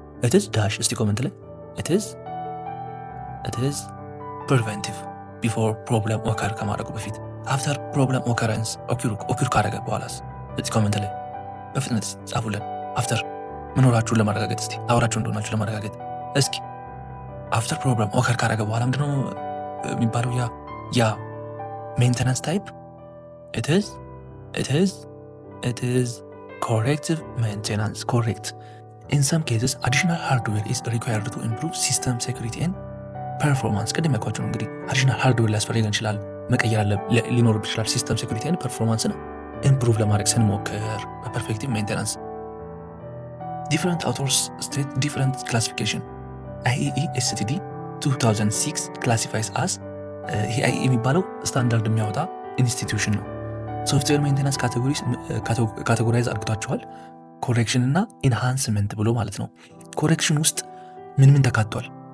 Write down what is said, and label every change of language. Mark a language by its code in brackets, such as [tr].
[am] ኢትዝ ዳሽ እስቲ ኮመንት ላይ [en] ኢትዝ ፕሪቨንቲቭ ቢፎር ፕሮብለም ኦከር [am] ከማድረጉ በፊት አፍተር ፕሮብለም ኦከረንስ ኦኪር ካደረገ በኋላስ እስቲ ኮመንት ላይ በፍጥነት ጻፉልን። አፍተር መኖራችሁን ለማረጋገጥ እስቲ አውራችሁ እንደሆናችሁ ለማረጋገጥ እስኪ አፍተር ፕሮብለም ኦከር ካደረገ በኋላ ምንድነው የሚባለው? [en] ያ ሜንቴናንስ ታይፕ ኢትዝ corrective maintenance. Correct. In some cases, additional hardware is required to improve system security and performance. [am] ቅድም ያልኳችሁ ነው እንግዲህ additional hardware ሊያስፈልገን ይችላል፣ መቀየር ሊኖርብን ይችላል። ሲስተም ሴኩሪቲ and performance ኢምፕሩቭ ለማድረግ ስንሞክር በፐርፌክቲቭ ሜንቴናንስ [en] different authors state different classification. IEE STD 2006 classifies as [am] ይሄ IEE የሚባለው ስታንዳርድ የሚያወጣ ኢንስቲትዩሽን ነው። ሶፍትዌር ሜንቴናንስ ካቴጎራይዝ አድርግቷቸዋል። ኮሬክሽን እና ኢንሃንስመንት ብሎ ማለት ነው። ኮሬክሽን ውስጥ ምን ተካቷል?